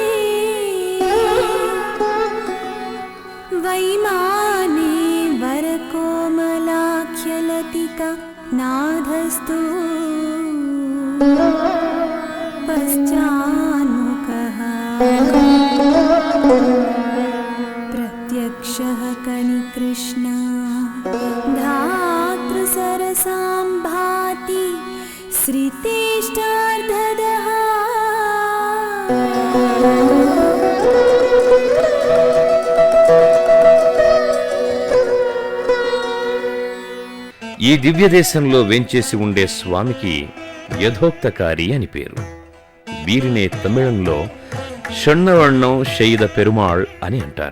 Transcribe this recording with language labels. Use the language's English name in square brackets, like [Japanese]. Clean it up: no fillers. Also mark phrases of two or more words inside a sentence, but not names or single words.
[Sanskrit] वैमाने वरकोमलाख्यलतिका नाधस्तु पश्चान्मुखः प्रत्यक्षः कनिकृष्ण धातृसरसां भाति श्रितेष्टार्धदः [Telugu] ఈ దివ్యదేశంలో వేంచేసి ఉండే స్వామికి యథోక్తకారి అని పేరు. వీరినే తమిళంలో షణ్ణవర్ణం శైద పెరుమాళ్ అని అంటారు.